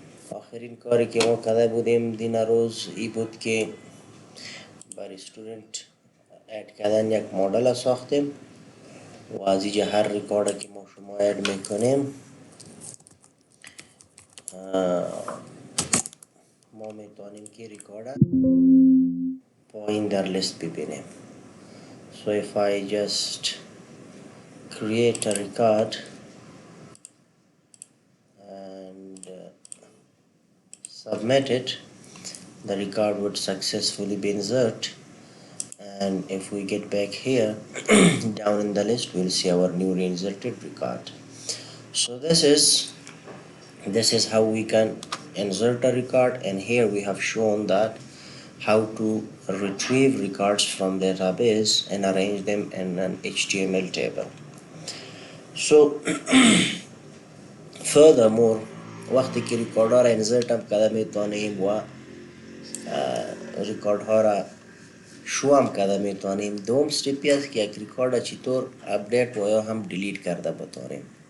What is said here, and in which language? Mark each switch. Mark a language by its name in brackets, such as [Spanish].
[Persian] آخرین کاری که ما کرده بودیم دین روز ای بود که برای استودنت اد کردن یک مدل ساختیم و از اینجا هر ریکارد که ما شما اد میکنیم ما میتونیم که ریکارد پایین در لیست ببینیم. [English] So if I just create a record and submit it, the record would successfully be inserted, and if we get back here down in the list we'll see our newly inserted record. So this is how we can insert a record, and here we have shown that how to retrieve records from database and arrange them in an HTML table. So furthermore [Persian] وقتی که ریکارد ها را انزرت هم کرده میتونیم و ریکارد ها را شو هم کرده میتونیم. دوم استپی است که یک ریکارد چطور اپدیت و یا هم دیلیت کرده بتونیم.